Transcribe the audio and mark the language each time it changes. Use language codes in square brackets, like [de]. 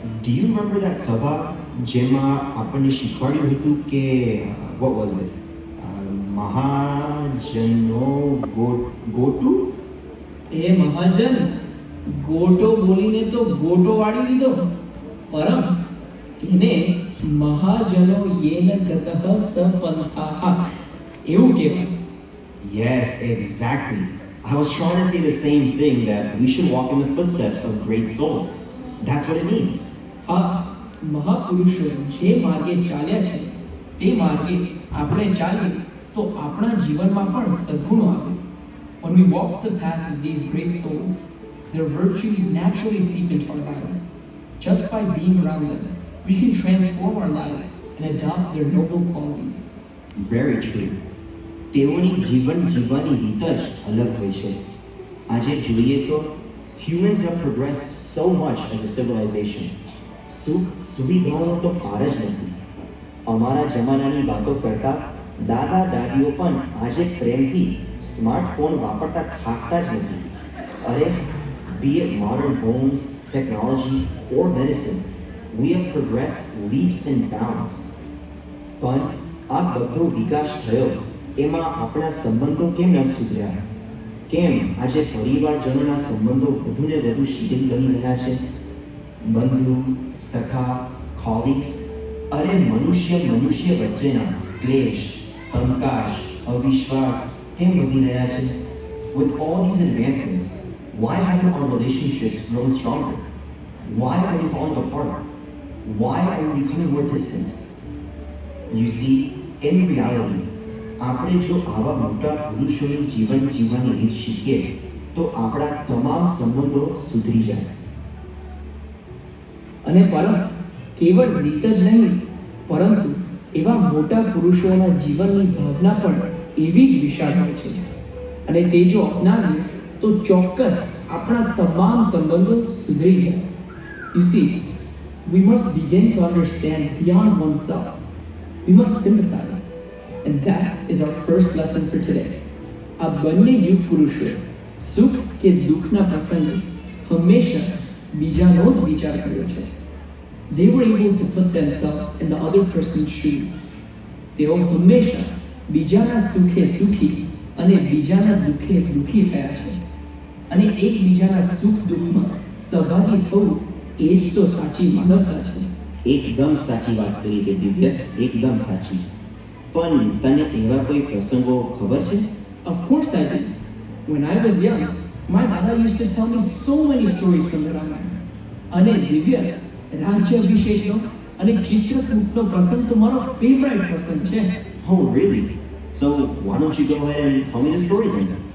[en] Do you remember that [gu] સભા જેમાં આપણને શીખવાડ્યું હતું કે [en] what was it? [gu] મહાજનો ગોટુ? એ મહાજન ગોટો બોલીને તો ગોટો વાળી દીધો, પરમ એને [sa] મહાજનો યેન ગતઃ સપંથાઃ [gu] એવું કહેવાય. [en] Yes, exactly. I was trying to say the same thing, that we should walk in the footsteps of great souls. That's what it means. [gu] હા, મહાપુરુષો જે માર્ગે ચાલ્યા છે તે માર્ગે આપણે ચાલીએ તો આપણા જીવનમાં પણ સદ્ગુણો આવે. [en] When we walk the path of these great souls, their virtues naturally seep into our lives. Just by being around them, we can transform our lives and adopt their noble qualities. Very true. [gu] તેઓની જીવન જીવવાની રીત જ અલગ હોય છે. આજે જોઈએ તો [en] humans have progressed so much as a civilization. [gu] સુખ સુવિધાઓનો તો પાર જ નથી. અમારા જમાનાની વાતો કરતા દાદા દાદીઓ પણ આજે પ્રેમથી સ્માર્ટફોન વાપરતા થાકતા જ નથી. અરે, be it modern homes, technology or medicine, we have progressed leaps and bounds. પણ આ બધો વિકાસ થયો એમાં આપણા સંબંધો કેમ ન સુધર્યા? કેમ આજે પરિવારજનોના સંબંધો વધુને વધુ શિથિલ બની રહ્યા છે? બંધુ, સખા, કોલિગ્સ, અરે મનુષ્ય વચ્ચેના ક્લેશ, કંકાશ, અવિશ્વાસ કેમ વધી રહ્યા છે? [en] With all these advancements, why haven't our relationships grown stronger? Why are we falling apart? Why are we becoming more distant? You see, in reality, [gu] આપણે જો આવા મોટા પુરુષોની જીવન જીવવાની રીત શીખીએ તો આપણા તમામ સંબંધો સુધરી જાય. અને પરમ કેવળ રીત જ નહીં, પરંતુ એવા મોટા પુરુષોના જીવનની ભાવના પણ એવી જ વિશાળ હોય છે. અને તે જો અપનાવીએ તો ચોક્કસ આપણા તમામ સંબંધો સુધરી જાય. [en] You see, we must begin to understand beyond oneself. We must sympathize. And that is our first lesson for today. [gu] આ બંને યુગ પુરુષો સુખ કે દુઃખના પ્રસંગે હંમેશા બીજાનો જ વિચાર કર્યો છે. [en] They were able to put themselves in the other person's shoes. [gu] તેઓ હંમેશા બીજાના સુખે સુખી અને બીજાના દુઃખે દુઃખી થયા છે. અને એકબીજાના સુખ દુઃખમાં સહભાગી થવું એ જ તો સાચી માનવતા છે. એકદમ સાચી વાત કરી તે દિવ્ય, એકદમ સાચી. પણ તને એવા કોઈ પ્રસંગો ખબર છે? [en] Of course I did. When I was young, my dada used to tell me so many stories from the Ramayana. [gu] અને દિવ્ય, રાજ્યાભિષેકનો અને ચિત્રકૂટનો પ્રસંગ તો મારો ફેવરિટ પ્રસંગ છે. [en] Oh, really? So why don't you go ahead and tell me the story then?